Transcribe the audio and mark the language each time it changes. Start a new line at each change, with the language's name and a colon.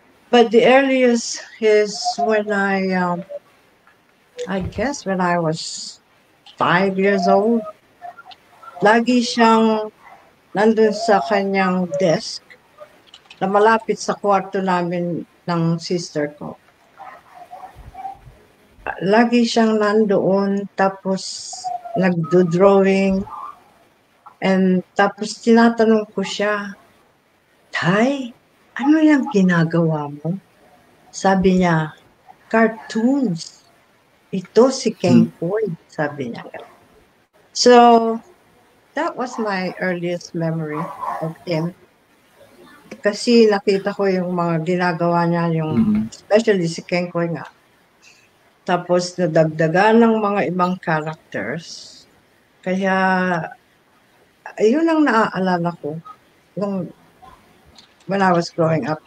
English: But the earliest is when I guess when I was 5 years old.
Filipino: Lagi siyang nandun sa kanyang desk na malapit sa kwarto namin ng sister ko. Lagi siyang nandoon, tapos nagdo-drawing, and tapos tinatanong ko siya, Tay, ano yung ginagawa mo? Sabi niya, cartoons. Ito si Kenkoy, sabi niya.
English: So, that was my earliest memory of him.
Filipino: Kasi nakita ko yung mga ginagawa niya, especially si Kenkoy nga. Tapos nadagdagan ng mga ibang characters. Kaya, yun ang naaalala ko
English: when I was growing up.